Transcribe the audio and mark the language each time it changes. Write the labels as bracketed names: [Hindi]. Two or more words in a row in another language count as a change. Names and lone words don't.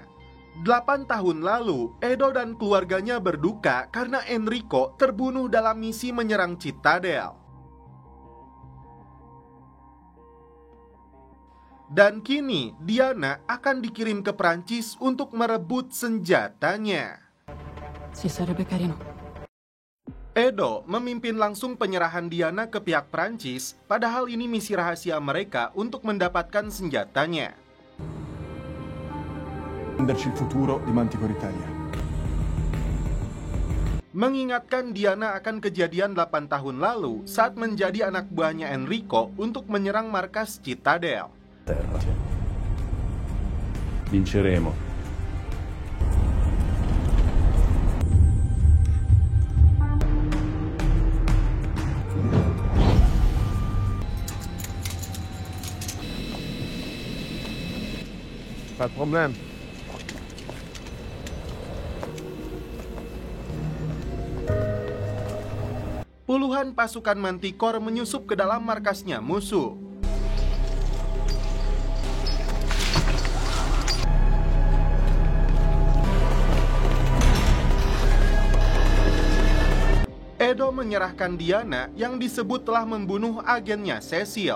[Indonesian] 8 tahun lalu, Edo dan keluarganya berduka karena Enrico terbunuh dalam misi menyerang Citadel. Dan kini, Diana akan dikirim ke Prancis untuk merebut senjatanya. [Italian] Sì, sarebbe carino. [Indonesian] Edo memimpin langsung penyerahan Diana ke pihak Prancis, padahal ini misi rahasia mereka untuk mendapatkan senjatanya. [Italian] Venderci il futuro di Manticore Italia. [Indonesian] Mengingatkan Diana akan kejadian 8 tahun lalu saat menjadi anak buahnya Enrico untuk menyerang markas Citadel. [Italian] Vinceremo. [French] Pas de problème. [Indonesian] Puluhan pasukan Manticore menyusup ke dalam markasnya musuh. Edo menyerahkan Diana yang disebut telah membunuh agennya Cecil.